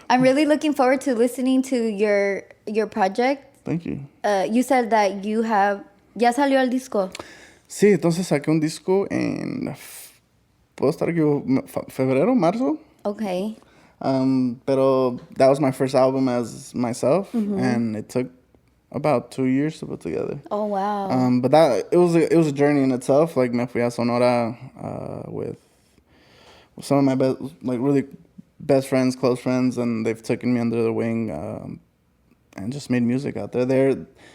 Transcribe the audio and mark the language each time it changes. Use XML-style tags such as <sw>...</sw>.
<en>I'm really looking forward to listening to your project. Thank you. You said that you have...</en> <es>¿Ya salió el disco? Sí, entonces saqué un disco en... ¿Puedo estar aquí? ¿Febrero? ¿Marzo?</es> <en>Okay.</en> <es>Pero</es> <en>that was my first album as myself, and it took about 2 years to put together. Oh wow! But it was a journey in itself. Like</en> <es>me fui a</es> <en>Sonora with some of my really best friends, close friends, and they've taken me under their wing and just made music out there.</en>